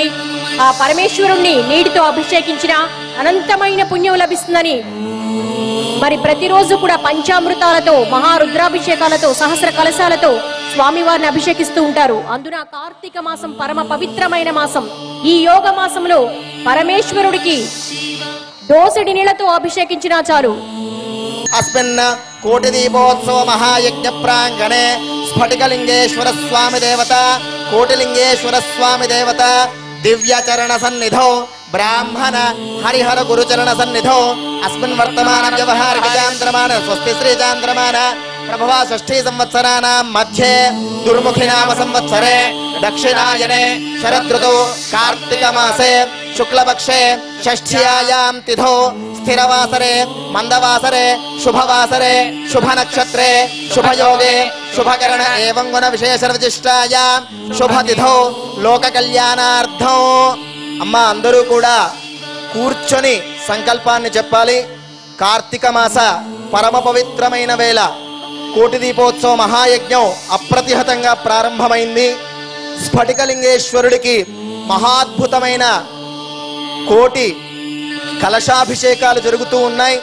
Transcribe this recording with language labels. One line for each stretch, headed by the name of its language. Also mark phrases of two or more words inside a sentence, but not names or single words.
Telugu: ఆ పరమేశ్వరుణ్ణి నీటితో అభిషేకించిన అనంతమైన పుణ్యం లభిస్తుందని మరి ప్రతిరోజు కూడా పంచామృతాలతో మహారుద్రాభిషేకాలతో సహస్ర కలశాలతో స్వామివారిని అభిషేకిస్తూ ఉంటారు. అందున కార్తీక మాసం పరమ పవిత్రమైన మాసం. ఈ యోగ మాసంలో పరమేశ్వరుడికి దోసిడి నీళ్లతో అభిషేకించినా చాలు.
Sanskrit: अस्मिन् कोटि दीपोत्सव महायज्ञ प्रांगणे स्फटिकलिंगेश्वर स्वामी देवता कोटिलिंगेश्वर स्वामी देवता दिव्यचरण सन्निधौ ब्राह्मण हरिहर गुरुचरण सन्निधौ अस्मिन् वर्तमान व्यवहारिक चांद्रमान स्वस्ति श्री चांद्रमान प्रभवा षष्ठी संवत्सराणां मध्ये दुर्मुखी नाम संवत्सरे दक्षिणायने शरदृतौ कार्तिक मासे शुक्लपक्षे षष्ठ्यायां तिथौ स्थिरवासरे मंदवासरे शुभवासरे शुभ नक्षत्रे शुभयोगे शुभकरण एवं गुण विशेष विशिष्टायां शुभ तिथौ लोक कल्याणार्थं
Telugu: అమ్మ అందరూ కూడా కూర్చొని సంకల్పాన్ని చెప్పాలి. కార్తీక మాస పరమ పవిత్రమైన వేళ కోటి దీపోత్సవ మహాయజ్ఞం అప్రతిహతంగా ప్రారంభమైంది. స్ఫటికలింగేశ్వరుడికి మహాద్భుతమైన కోటి కలశాభిషేకాలు జరుగుతూ ఉన్నాయి.